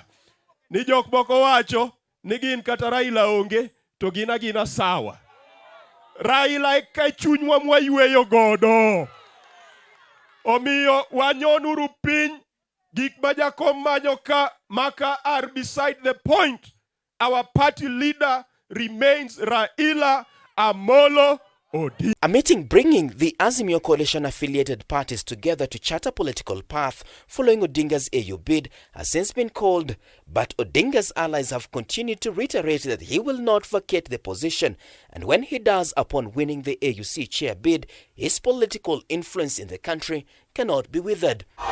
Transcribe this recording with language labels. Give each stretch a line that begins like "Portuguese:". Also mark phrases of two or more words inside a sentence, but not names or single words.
Luo (Kenya and Tanzania): Ni jok moko wacho ni gin kata Raila onge to gina sawa. Raila e ka chunywa mwayweyo godo. Omiyo wanyonuru piny gik ma jakom manyo ka maka
English: are beside the point. Our party leader remains Raila Amolo Odinga. A meeting bringing the Azimio coalition-affiliated parties together to chart a political path following Odinga's AU bid has since been called, but Odinga's allies have continued to reiterate that he will not vacate the position, and when he does upon winning the AUC chair bid, his political influence in the country cannot be withered.